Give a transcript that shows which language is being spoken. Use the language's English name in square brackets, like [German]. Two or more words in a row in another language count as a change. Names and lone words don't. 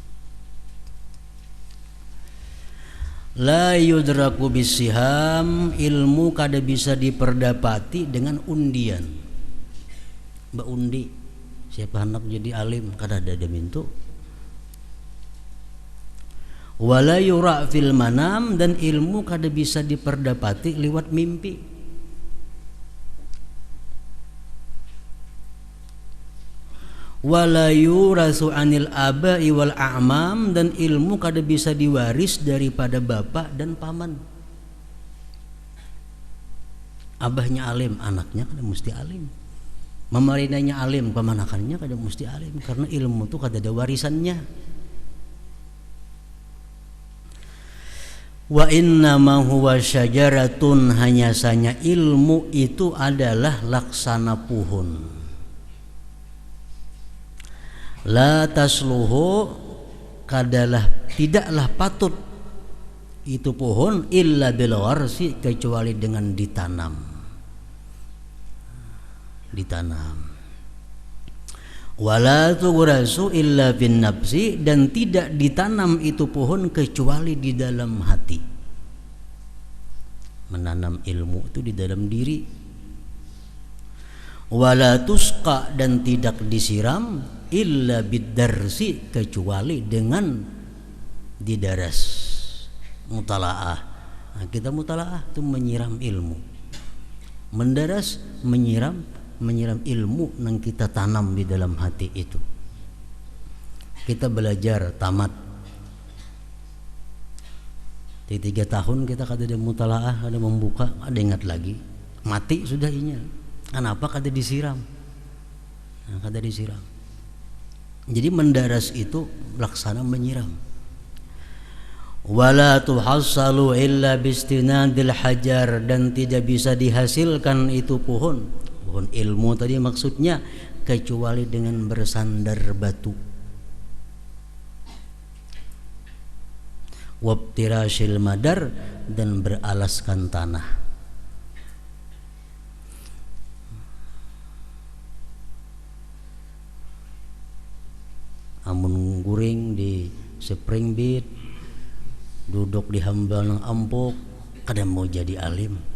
[Arabic] لا يدرك بالسهام, [Banjar] ilmu kada bisa diperdapati dengan undian. Mbak undi siapa hendak jadi alim kada ada mintu. [Arabic] ولا يرى في المنام, [Banjar] dan ilmu kada bisa diperdapati lewat mimpi. [Arabic] ولا يورث عن الآباء والأعمام, [Banjar] dan ilmu kada bisa diwaris daripada bapak dan paman. Abahnya alim, anaknya kada mesti alim. Mamarinanya alim, pemanakannya kada mesti alim, karena ilmu itu kada ada warisannya. [Arabic] وإنما هو شجرة, [Indonesian] hanya saja ilmu itu adalah laksana pohon. [Arabic] لا تصلح, [Indonesian] tidaklah patut itu pohon [Arabic] إلا بالغرس, [Indonesian] kecuali dengan ditanam. [Arabic] ولا تغرس إلا بالنفس, [Indonesian] dan tidak ditanam itu pohon kecuali di dalam hati. Menanam ilmu itu di dalam diri. [Arabic] ولا تسقى, [Indonesian] dan tidak disiram [Arabic] إلا بالدرس, [Indonesian] kecuali dengan didaras, mutalaah. Nah, kita mutalaah itu menyiram ilmu, mendaras, menyiram ilmu yang kita tanam di dalam hati itu. [Banjar] Kita belajar tamat di 3 tahun kita kada ada mutalaah, ada membuka, ada ingat lagi, mati sudah inya. Kenapa kada disiram? Nah, kada disiram. [Indonesian] Jadi mendaras itu laksana menyiram. [Arabic] ولا تحصل إلا باستناد الحجر, [Indonesian] dan tidak bisa dihasilkan itu pohon Pohon ilmu tadi maksudnya kecuali dengan bersandar batu. [Arabic] وافتراش المدر, [Indonesian] dan beralaskan tanah. [Banjar] Amun guring di spring bed, duduk di hambal ng ampuk, kadang mau jadi alim.